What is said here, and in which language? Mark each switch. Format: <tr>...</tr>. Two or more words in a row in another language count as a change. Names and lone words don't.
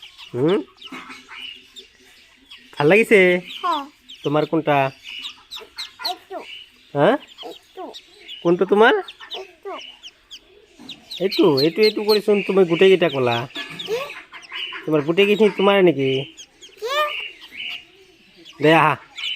<as>ভাল লাগিছে তোমার কোনটা?</as> <bn>হ্যাঁ কোনটা তোমার?</bn> <as>এইটো এইটো এইটো কৰিছোন তুমি গোটেইকেইটা কলা। তোমাৰ গোটেইকেইখিনি তোমাৰ নেকি? দে আহা।</as>